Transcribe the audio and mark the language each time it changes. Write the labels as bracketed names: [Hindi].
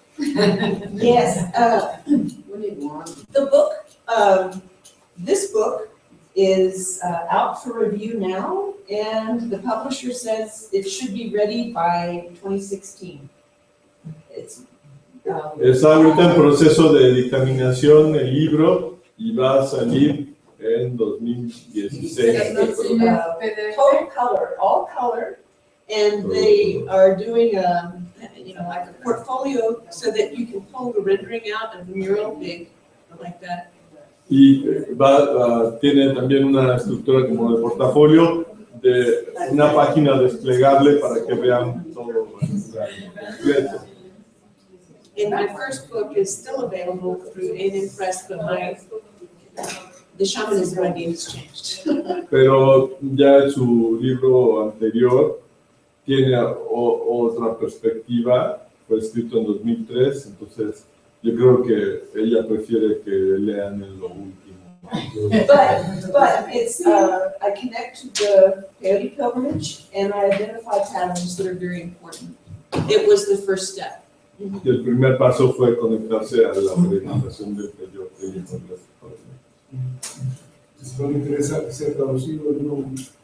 [English] Yes, the book, this book is out for review now, and the publisher says it should be ready by 2016. [Spanish] Está ahorita en proceso de dictaminación el libro y va a salir en 2016. [English] Total color, all color, and they are doing a, like a portfolio so that you can pull the rendering out of the mural big, like that. [Spanish] Y tiene también una estructura como de portafolio, de una página desplegable para que vean todo completo. [English] And my first book is still available through Aiden Press, but the shamanism idea has changed. [Spanish] Pero ya su libro anterior tiene otra perspectiva, fue escrito en 2003, entonces yo creo que ella prefiere que lean en lo último. [English] But it's, I connect to the Peyote pilgrimage and I identify patterns that are very important. It was the first step. [Spanish] Y el primer paso fue conectarse a la peregrinación del peyote y con las Es muy interesante ser traducido en un